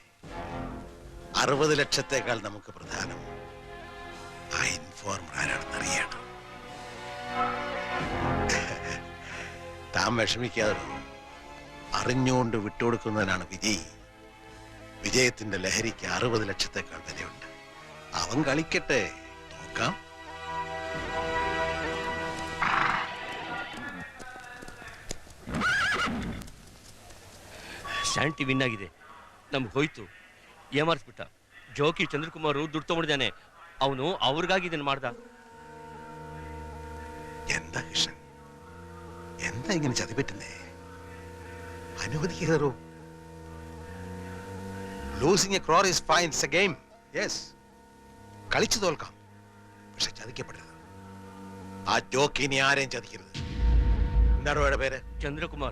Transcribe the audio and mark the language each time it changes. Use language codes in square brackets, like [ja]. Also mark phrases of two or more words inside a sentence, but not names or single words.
[ml] 60 ലക്ഷത്തേക്കാൾ നമുക്ക് പ്രധാനം ആ ഇൻഫോർമർ ആരാണെന്ന് അറിയണം. താൻ വിഷമിക്കാതെ അറിഞ്ഞുകൊണ്ട് വിട്ടുകൊടുക്കുന്നതിനാണ് വിജയ്. വിജയത്തിന്റെ ലഹരിക്ക് 60 ലക്ഷത്തേക്കാൾ വിലയുണ്ട്. അവൻ കളിക്കട്ടെ, നോക്കാം. [kn] ಶಾಂತಿ ವಿನ್ ಆಗಿದೆ. ನಮ್ಗೆ ಹೋಯ್ತು. ಏಮಾರಿಸ್ಬಿಟ್ಟ. ಜೋಕಿ ಚಂದ್ರಕುಮಾರ್ ದುಡ್ಡು ತಗೊಂಡಿದ್ದಾನೆ. ಅವನು ಅವ್ರಿಗಾಗಿ ಇದನ್ನ ಮಾಡ್ದ. [ml] എന്താ കൃഷ്ണൻ, എന്താ ഇങ്ങനെ ചതിപറ്റുന്നേ? അനുവദിക്കോ? [en] Losing a crore is fine. It's a game. [ml] യെസ്, കളിച്ചു തോൽക്കാം, പക്ഷെ ചതിക്കപ്പെടരുത്. ആ ജോക്കി ഇനി ആരെയും ചതിക്കരുത്. എന്താണോ അവരുടെ പേര്? [kn] ಚಂದ್ರಕುಮಾರ್.